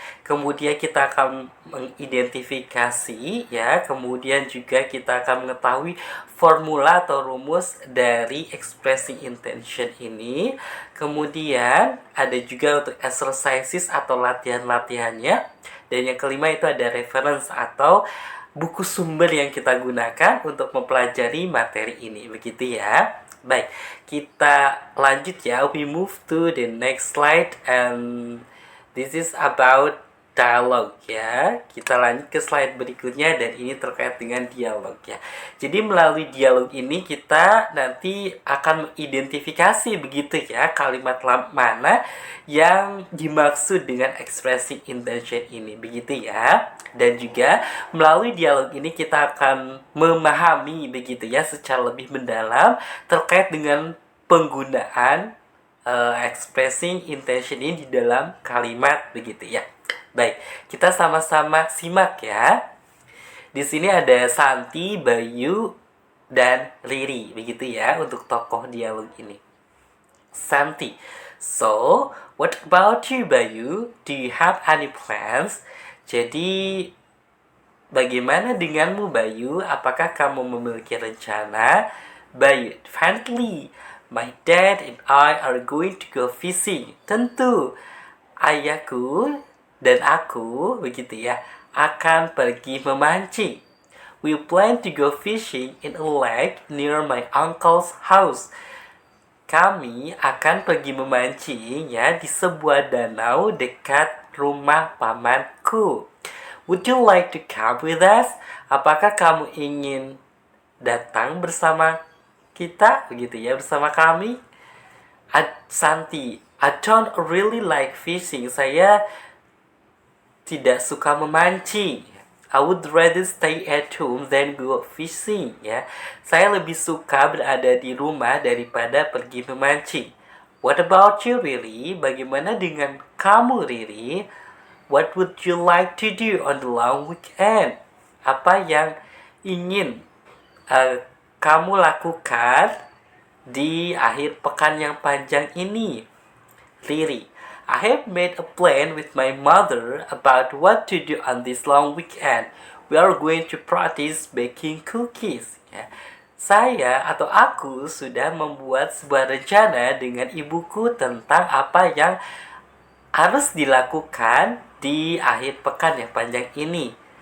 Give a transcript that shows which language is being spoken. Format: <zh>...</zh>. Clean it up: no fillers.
<id>Kemudian kita akan mengidentifikasi ya, kemudian juga kita akan mengetahui formula atau rumus dari expressing intention ini. Kemudian ada juga untuk exercises atau latihan-latihannya. Dan yang kelima itu ada reference atau buku sumber yang kita gunakan untuk mempelajari materi ini begitu ya. Baik, kita lanjut ya.</id> <en>We move to the next slide and this is about dialog ya.</en> <id>Kita lanjut ke slide berikutnya dan ini terkait dengan dialog ya. Jadi melalui dialog ini kita nanti akan mengidentifikasi begitu ya kalimat mana yang dimaksud dengan expressing intention ini begitu ya. Dan juga melalui dialog ini kita akan memahami begitu ya secara lebih mendalam terkait dengan penggunaan expressing intention ini di dalam kalimat begitu ya. Baik, kita sama-sama simak ya. Di sini ada Santi, Bayu, dan Riri begitu ya untuk tokoh dialog ini.</id> <en>Santi, so what about you Bayu? Do you have any plans?</en> <id>Jadi bagaimana denganmu Bayu? Apakah kamu memiliki rencana?</id> <en>Bayu, definitely. My dad and I are going to go fishing.</en> <id>Tentu, ayahku dan aku begitu ya akan pergi memancing.</id> <en>We plan to go fishing in a lake near my uncle's house.</en> <id>Kami akan pergi memancing ya di sebuah danau dekat rumah pamanku.</id> <en>Would you like to come with us?</en> <id>Apakah kamu ingin datang bersama kita begitu ya, bersama kami?</id> <en>Santi, I don't really like fishing.</en> <id>Saya tidak suka memancing.</id> <en>I would rather stay at home than go fishing ya.</en> <id>Saya lebih suka berada di rumah daripada pergi memancing.</id> <en>What about you Riri?</en> <id>Bagaimana dengan kamu Riri?</id> <en>What would you like to do on the long weekend?</en> <id>Apa yang ingin kamu lakukan di akhir pekan yang panjang ini?</id> <en>Riri, I have made a plan with my mother about what to do on this long weekend. We are going to practice baking cookies.</en> <id>Ya. Saya atau aku sudah membuat sebuah rencana dengan ibuku tentang apa yang harus dilakukan di akhir pekan yang panjang ini.</id>